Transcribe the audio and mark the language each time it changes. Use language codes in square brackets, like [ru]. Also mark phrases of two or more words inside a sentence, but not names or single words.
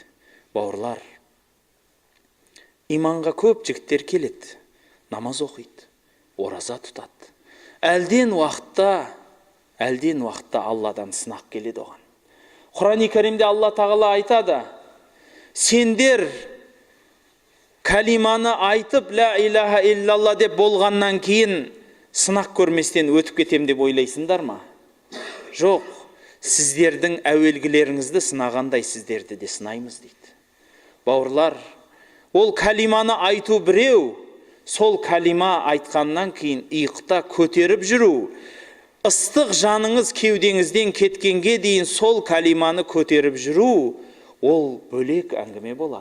[kk] Бауырлар, иманға көп жігіттер келеді, намаз оқиды, ораза тұтады. Әлден уақытта Алладан сынақ келеді оған. Құран-ы Кәрімде Алла тағала айтады: сендер калиманы айтып [ar] لا إله إلا الله [kk] деп болғаннан кейін сынақ көрместен өтіп кетем деп ойлайсыңдар ма? Жоқ, сіздердің әуелгілеріңізді сынағандай сіздерді де сынаймыз дейді. Бауырлар, ол калиманы айту біреу, сол калима айтқаннан кейін иықта көтеріп жүру, ыстық жаныңыз кеудеңізден кеткенге дейін сол калиманы көтеріп жүру, ол бөлек әңгіме болады.